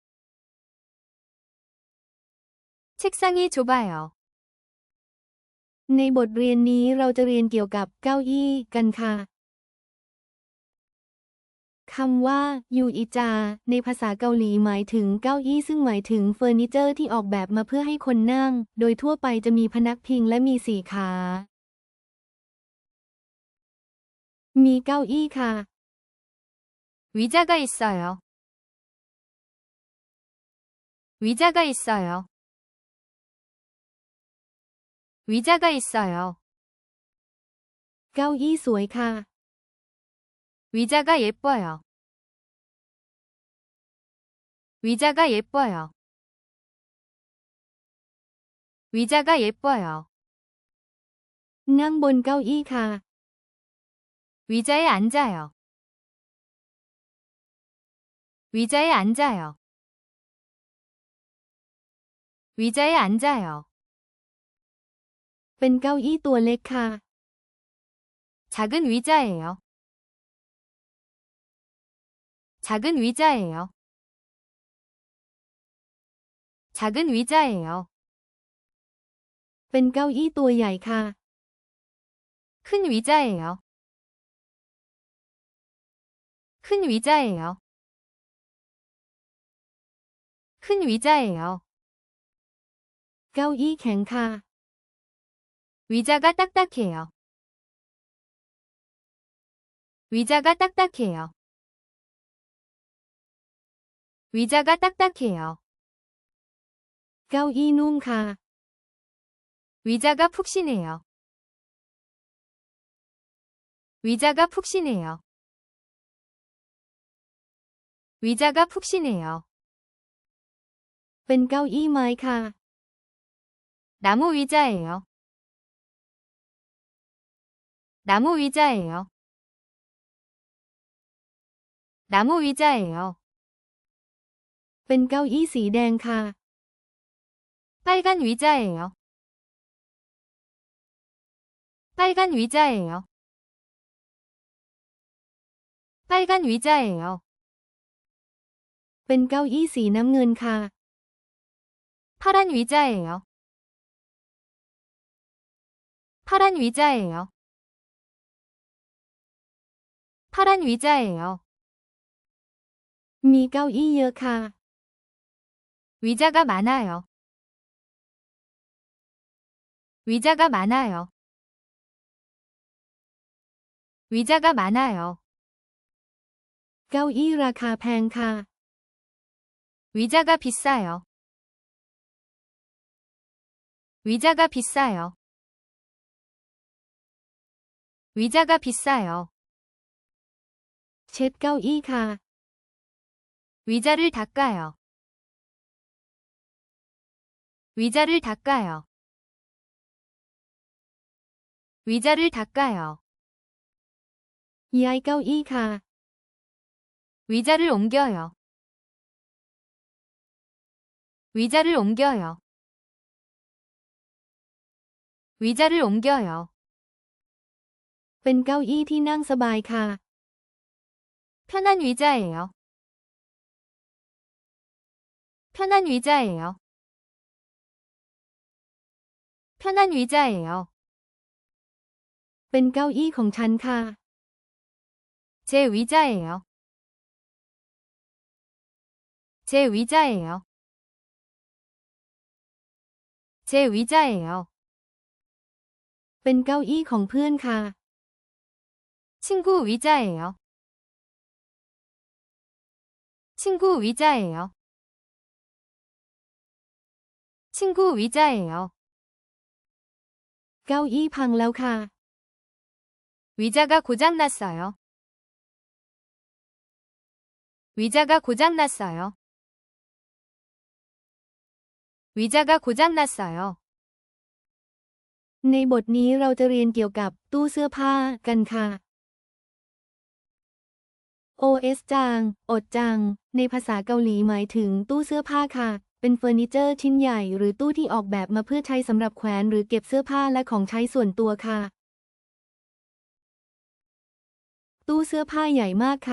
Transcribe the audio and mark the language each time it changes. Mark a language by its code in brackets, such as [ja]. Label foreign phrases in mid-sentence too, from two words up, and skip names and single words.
[ko] 책상이 좁아요. [th] ในบทเรียนนี้เราจะเรียนเกี่ยวกับเก้าอี้กันค่ะคำว่ายูอิจาในภาษาเกาหลีหมายถึงเก้าอี้ซึ่งหมายถึงเฟอร์นิเจอร์ที่ออกแบบมาเพื่อให้คนนั่งโดยทั่วไปจะมีพนักพิงและมี4 ขามีเก้าอี้ค่ะ [ko] 의자가 있어요. 의자가 있어요. 의자가 있어요. [th] เก้าอี้สวยค่ะ [ko] 의자가 예뻐요. 의자가 예뻐요. 의자가 예뻐요. [th] นั่งบนเก้าอี้ค่ะ [ko] 의자에 앉아요. 의자에 앉아요. 의자에 앉아요. [th] เป็นเก้าอี้ตัวเล็กค่ะ [ko] 작은 의자예요. 작은 의자예요. 작은 의자예요. [th] เป็นเก้าอี้ตัวใหญ่ค่ะ [ko] 큰 의자예요. 큰 의자예요. 큰 의자예요. [th] เก้าอี้แข็งค่ะ [ko] 의자가 딱딱해요. 의자가 딱딱해요. 의자가 딱딱해요. [th] เก้าอี้นุ่มค่ะ [ko] 의자가 푹신해요. 의자가 푹신해요. 의자가 푹신해요. [th] เป็นเก้าอี้ไม้ค่ะ [ko] 나무 의자예요. 나무 의자예요. 나무 의자예요. [th] เป็นเก้าอี้สีแดงค่ะ [ko] 빨간 의자예요. 빨간 의자예요. 빨간 의자예요. [th] เป็นเก้าอี้สีน้ำเงินค่ะ [ko] 파란 의자예요. 파란 의자예요. 파란 의자예요. [th] มีเก้าอี้เยอะค่ะ [ko] 의자가 많아요. 의자가 많아요. 의자가 많아요. [th] เก้าอี้ราคาแพงค่ะ [ko] 의자가 비싸요. 의자가 비싸요. 의자가 비싸요. [th] เช็ดเก้าอี้ค่ะ [ko] 의자를 닦아요. 의자를 닦아요. 의자를 닦아요. [th] ย้ายเก้าอี้ค่ะ [ko] 의자를 옮겨요. 의자를 옮겨요. 의자를 옮겨요. [th] เป็นเก้าอี้ที่นั่งสบายค่ะ [ko] 편한 의자예요. 편한 의자예요. 편한 의자예요. [th] เป็นเก้าอี้ของฉันค่ะ [ko] 제 의자예요. 제 의자예요. 제 의자예요. [th] เป็นเก้าอี้ของเพื่อนค่ะ [ko] 친구 의자예요. 친구 의자예요. 친구 의자예요. [th] เก้าอี้พังแล้วค่ะ [ko] 의자가 고장났어요. 의자가 고장났어요. 의자가 고장났어요. [th] ในบทนี้เราจะเรียนเกี่ยวกับตู้เสื้อผ้ากันค่ะ OS จัง อดจัง ในภาษาเกาหลีหมายถึงตู้เสื้อผ้าค่ะ เป็นเฟอร์นิเจอร์ชิ้นใหญ่หรือตู้ที่ออกแบบมาเพื่อใช้สำหรับแขวนหรือเก็บเสื้อผ้าและของใช้ส่วนตัวค่ะ ตู้เสื้อผ้าใหญ่มากค่ะ